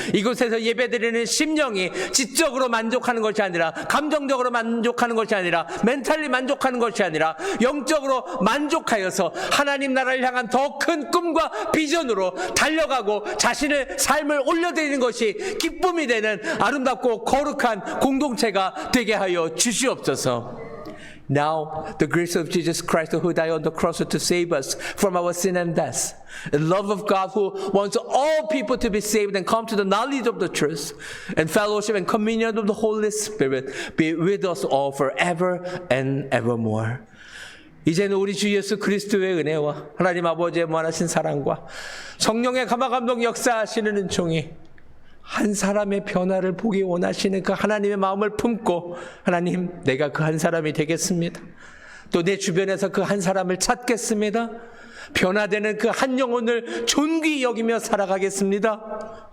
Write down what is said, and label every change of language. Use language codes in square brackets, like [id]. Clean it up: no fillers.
[ko] 이곳에서 예배드리는 심령이 지적으로 만족하는 것이 아니라, 감정적으로 만족하는 것이 아니라, 멘탈리 만족하는 것이 아니라 영적으로 만족하여서 하나님 나라를 향한 더 큰 꿈과 비전으로 달려가고 자신의 삶을 올려드리는 것이 기쁨이 되는 아름답고 거룩한 공동체가 되게 하여 주시옵소서. [en] Now, the grace of Jesus Christ who died on the cross to save us from our sin and death, the love of God who wants all people to be saved and come to the knowledge of the truth, and fellowship and communion of the Holy Spirit be with us all forever and evermore. [ko] 이제는 우리 주 예수 그리스도의 은혜와 하나님 아버지의 무한하신 사랑과 성령의 감화감동 역사하시는 은총이 한 사람의 변화를 보기 원하시는 그 하나님의 마음을 품고, 하나님, 내가 그 한 사람이 되겠습니다. 또 내 주변에서 그 한 사람을 찾겠습니다. 변화되는 그 한 영혼을 존귀히 여기며 살아가겠습니다.